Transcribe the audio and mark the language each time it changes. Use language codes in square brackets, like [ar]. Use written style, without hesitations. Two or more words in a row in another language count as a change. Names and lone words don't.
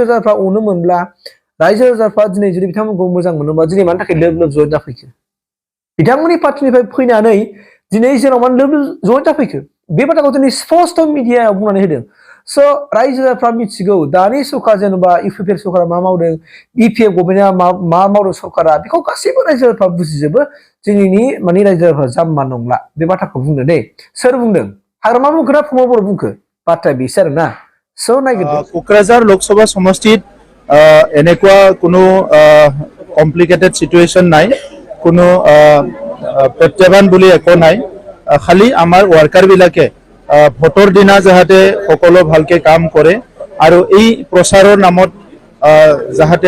[brx] राजाफ्रा अनो मोनब्ला रायजो राजाफ्रा दिनै जुदि बिथांमोनखौ मोजां मोनोबा दिनै मानि थाखाय लोब लोब जइन जाफैखो बिथांमोननि पार्टिनिफ्राय फैनानै दिनै जेराव मानो लोब लोब जइन जाफैखो बे बाथ्राखौ दिनै स्पष्ट मिडियायाव बुंनानै होदों स' रायजो राजाफ्रा मिथिगौ दानि सरकार जेनेबा इउपिपिएल सरकारा मा मावदों बिपिएफ गभर्नमेन्टआ मा मावदों सरकारा बेखौ गासैबो रायजो राजाफ्रा बुजिजोबो दिनैनि माने रायजो राजाफ्रा जाम्बा नंला बे बाथ्राखौ बुंदों दे सोर बुंदों हाग्रामा बुंखो ना प्रमद बर' बुंखो बाथ्राया बेसो आरोना स' नायगिरदो [as] কোকৰাঝাৰ লোকসভা সমষ্টিত এনেকুৱা কোনো [en] complicated situation [as] নাই কোনো প্ৰত্যাহ্বান বুলি একো নাই খালি আমাৰ ওয়ার্কার বিলাকে ভোটৰ দিনা যাহাতে সকলো ভালকে কাম কৰে আৰু এই প্ৰচাৰৰ নামত যাহাতে